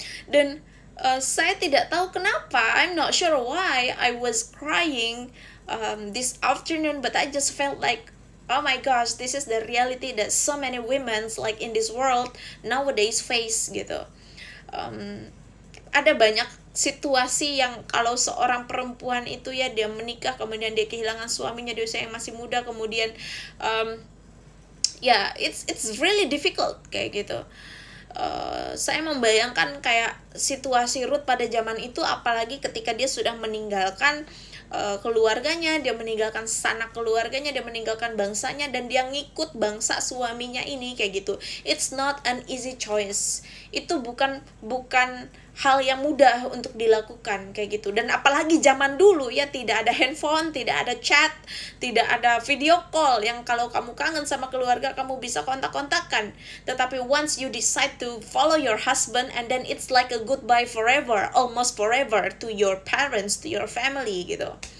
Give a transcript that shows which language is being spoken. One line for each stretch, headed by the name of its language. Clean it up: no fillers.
Indonesian: Dan saya tidak tahu kenapa,
English: I'm not sure why I was crying this afternoon, but I just felt like, oh my gosh, this is the reality that so many women like in this world nowadays face gitu.
Indonesian: Ada banyak situasi yang kalau seorang perempuan itu ya dia menikah kemudian dia kehilangan suaminya di usia yang masih muda, kemudian ya
English: it's really difficult
Indonesian: kayak gitu. Saya membayangkan kayak situasi Ruth pada zaman itu, apalagi ketika dia sudah meninggalkan keluarganya, dia meninggalkan sanak keluarganya, dia meninggalkan bangsanya, dan dia ngikut bangsa suaminya ini kayak gitu.
English: It's not an easy choice.
Indonesian: Itu bukan hal yang mudah untuk dilakukan kayak gitu. Dan apalagi zaman dulu ya, tidak ada handphone, tidak ada chat, tidak ada video call yang kalau kamu kangen sama keluarga kamu bisa kontak-kontakan.
English: Tetapi once you decide to follow your husband, and then it's like a goodbye forever, almost forever, to your parents, to your family gitu.